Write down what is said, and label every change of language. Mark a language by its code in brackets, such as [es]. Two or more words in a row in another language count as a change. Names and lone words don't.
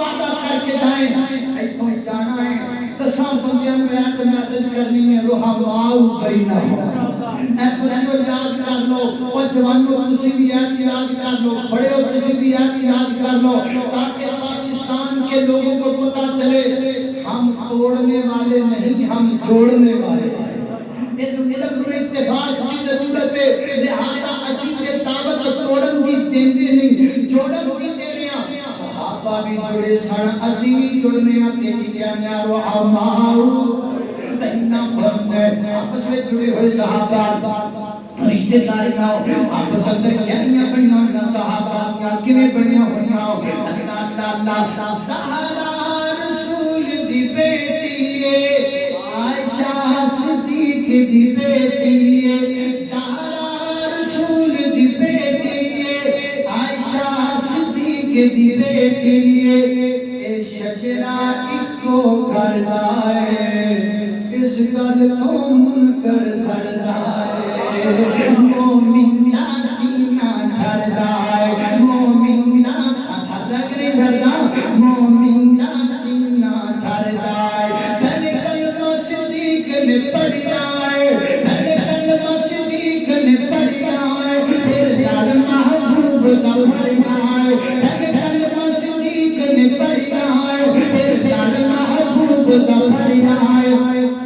[pa] وعدہ کر کے جائیں ایتھوں جانا ہے تساں بندیاں میں ایک میسج کرنی ہے [ar] رحماء بینہم [pa] اے بچیو یاد کر لو اور جوانوں تسی بھی یاد کر لو بڑے ہو تسی بھی یاد کر لو [ur] تاکہ پاکستان کے لوگوں کو پتہ چلے ہم توڑنے والے نہیں ہم جوڑنے والے ہیں اس علم کو اتفاق کی ضرورت ہے [pa] لہذا اسی کے دعوت توڑن دی دیندے نہیں جوڑن دی دے رہے ہیں صحابہ بھی جڑے سن اسی بھی جڑنے ہیں تے کی کہنا [ar] رحماء بینہم [ur] آپس میں [pa] جڑے ہوئے صحابہ رشتے داریاں آپس اندر کہنیاں بڑیاں ہوئیاں صحابہ کیویں بڑیاں ہوئیاں اللہ زہرا رسول دی بیٹی ہے عائشہ صدیق دی بیٹی ہے زہرا رسول دی بیٹی ہے عائشہ صدیق دی بیٹی ہے اے شجرہ اکو گھر دا ہے اس گل تو منکر سڑدا ہے مومن دا سینہ ڈردا ہے مومن دا مومن دا سینہ ڈردا ہے پہلے کلمہ صدیق نے پڑھیا ہے پہلے کلمہ صدیق نے پڑھیا ہے پھر پیار محبوب دا پڑھیا ہے پہلے کلمہ صدیق نے پڑھیا ہے پھر پیار محبوب دا پڑھیا ہے